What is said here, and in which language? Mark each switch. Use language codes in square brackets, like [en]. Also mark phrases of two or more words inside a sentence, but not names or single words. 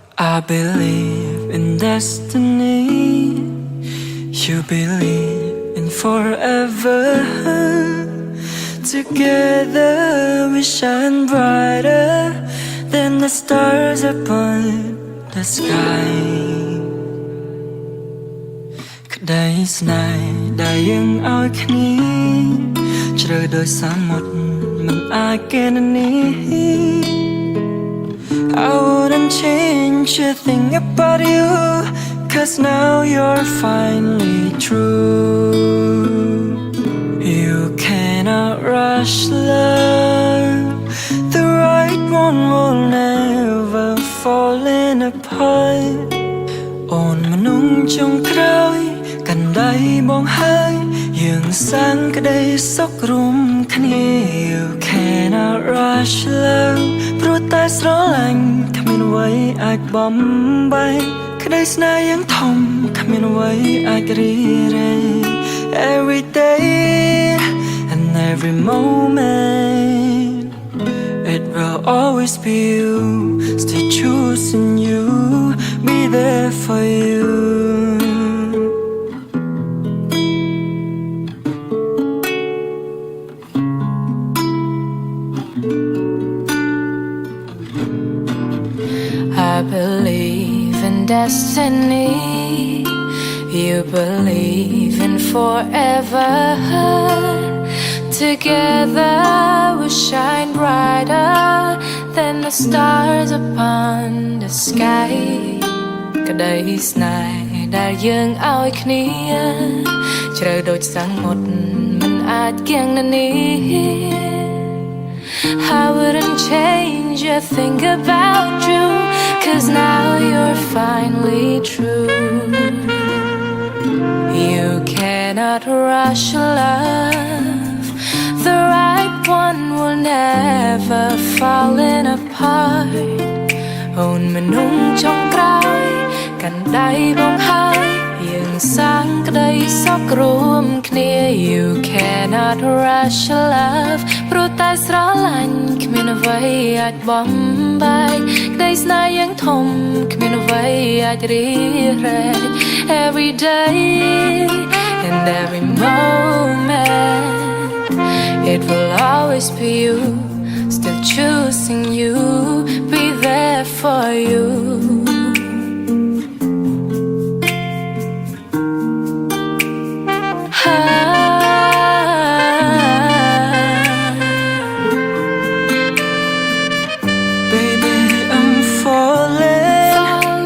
[en] I believe in destiny. You believe in forever. Together we shine brighter than the stars upon the sky. [km] ក្តីស្នេហ៍ដែលយើងឲ្យគ្នាជ្រៅដូចសមុទ្រមិនអាចគណនា [en] I wouldn't change a thing about you, 'cause now you're finally true. You cannot rush love, the right one will never fall apart. [km] អូនមនុស្សចុងក្រោយកាន់ដៃបងហើយយើងសាងក្តី សុខរួមគ្នា [en] You cannot rush love, [km] ព្រោះតែស្រឡាញ់គ្មានអ្វីអាចបំបែកក្តីស្នេហ៍យ៉ាងធំគ្មានអ្វីអាចរីរែង [en] Every day and every moment it will always be you, still choosing you, be there for you. I believe in destiny. You believe in forever. Together we shine brighter than the stars upon the sky. [km] ក្តីស្នេហ៍ដែលយើងឲ្យគ្នាជ្រៅដូចសមុទ្រមិនអាចគៀងនានា [en] I wouldn't change a thing about you, 'cause now you're finally true. You cannot rush love, the right one will never fall apart. [km] អូនមនុស្សចុងក្រោយកាន់ដៃបងហើយយើងសាងក្តី សុខរួមគ្នា [en] You cannot rush love, [km] ព្រោះតែស្រឡាញ់គ្មានអ្វីអាចបំបែកក្តីស្នេហ៍យ៉ាងធំគ្មានអ្វីអាចរីរែក [en] Every day and every moment it will always be you, still choosing you, be there for you. Baby, I'm falling.